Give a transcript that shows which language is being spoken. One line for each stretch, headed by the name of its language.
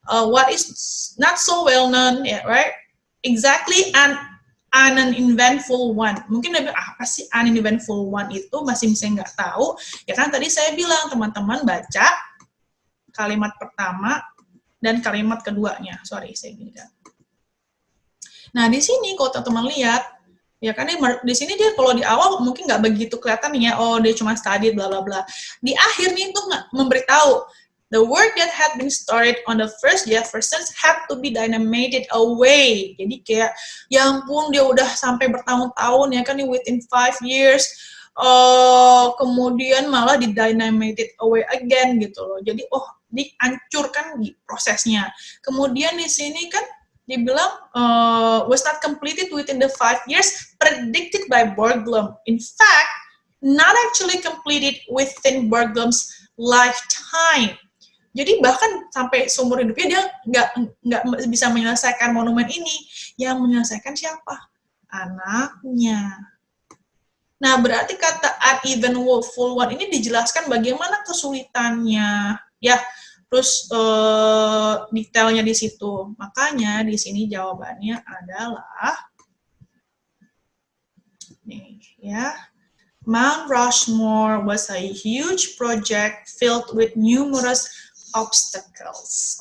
English: What is not so well-known, yeah, right? Exactly an uneventful one.
Indonesian: Mungkin apa sih
English: uneventful one
Indonesian: itu masih bisa nggak tahu. Ya kan tadi saya bilang teman-teman baca kalimat pertama dan kalimat keduanya. Sorry, saya gini kan. Nah, di sini kalau teman-teman lihat, ya kan di sini dia kalau di awal mungkin nggak begitu kelihatan ya, dia cuma
English: study bla bla bla.
Indonesian: Di akhir nih itu memberitahu
English: the work that had been started on the first Jeffersons had to be dynamited away.
Indonesian: Jadi kayak, ya ampun dia udah sampai bertahun-tahun ya kan,
English: within 5 years,
Indonesian: kemudian malah di
English: dynamited away again
Indonesian: gitu loh. Jadi dihancurkan prosesnya. Kemudian di sini kan dibilang
English: was not completed within the 5 years predicted by Borglum. In fact, not actually completed within Borglum's lifetime.
Indonesian: Jadi bahkan sampai seumur hidupnya dia nggak bisa menyelesaikan monumen ini. Yang menyelesaikan siapa? Anaknya. Nah, berarti kata
English: uneventful one
Indonesian: ini dijelaskan bagaimana kesulitannya, ya. Terus detailnya di situ. Makanya di sini jawabannya adalah nih, ya.
English: Mount Rushmore was a huge project filled with numerous obstacles.